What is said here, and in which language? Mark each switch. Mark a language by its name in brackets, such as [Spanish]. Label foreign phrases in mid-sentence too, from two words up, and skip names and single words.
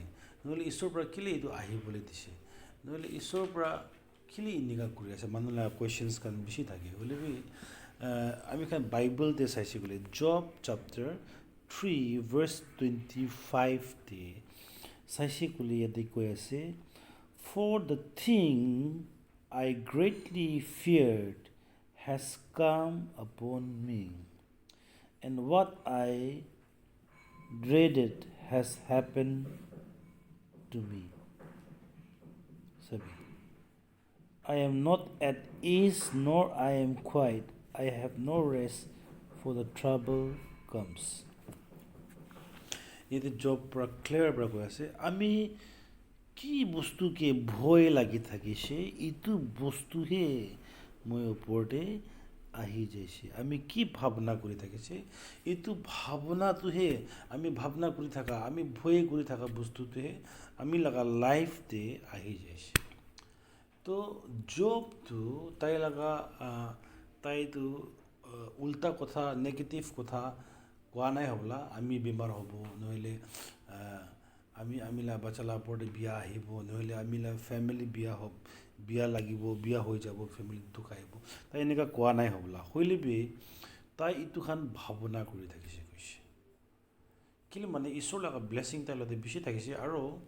[Assamese] নহ'লে ঈশ্বৰৰ পৰা কেলৈ এইটো আহিবলৈ দিছে নহ'লে ঈশ্বৰৰ পৰা কেলৈ এনেকুৱা কৰি আছে মানুহবিলাক কুৱেশ্যনছ খান বেছি থাকে হ'লে বি আমি খান বাইবেলতে চাইছে বোলে জব চেপ্টাৰ 3 ভাৰ্ছ 25 চাইছে ক'লে ইয়াতে কৈ আছে [English] for the thing I greatly feared has come upon me and what I dreaded has happened to me. Sabi, I am not at ease nor I am quiet. I have no rest for the trouble comes. [Assamese] যেতে জব পৰা ক্লিয়াৰ পৰা কৈ আছে আমি কি বস্তু কে ভয় লাগি থাকিছে ইটু বস্তু হে মই ওপৰতে আহি যাইছে আমি কি ভাবনা কৰি থাকিছে এইটো ভাবনাটোহে আমি ভাবনা কৰি থাকা আমি ভয় কৰি থাকা বস্তুটোহে আমি লগা লাইফতে আহি যাইছে তো জবটো তাই লগা তাইতো উল্টা কথা নেগেটিভ কথা কোৱা নাই হ'বলা আমি বেমাৰ হ'ব নহ'লে আমি বাচ্চালা ওপৰতে বিয়া আহিব নহ'লে আমি ফেমিলি বিয়া লাগিব বিয়া হৈ যাব ফেমিলি দুখ আহিব তাই এনেকুৱা কোৱা নাই হ'বলা হ'লে বি তাই এইটো খান ভাৱনা কৰি থাকিছে কৈছে কেলে মানে ঈশ্বৰ লগা ব্লেছিং তাইৰ লগতে বেছি থাকিছে আৰু